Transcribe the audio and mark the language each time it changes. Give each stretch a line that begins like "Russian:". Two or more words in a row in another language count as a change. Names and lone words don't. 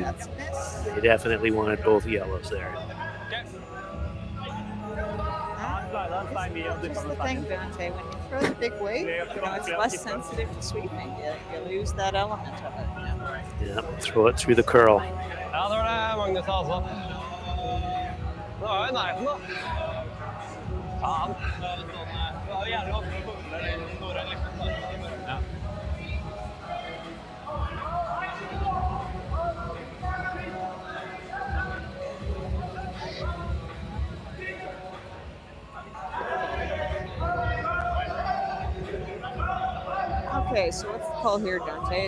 English: They definitely wanted both yellows there. That's the thing, Dante. When you throw the big weight, it's less sensitive to sweeping. You lose that element of it. Yeah, throw it through the curl.
Norwegian: Ja, det var det, Magnus, altså. Det var jo nærheten, da. Faen. Det var jævlig godt å komme den store liksom. Ja.
English: Okay, so what's the call here, Dante?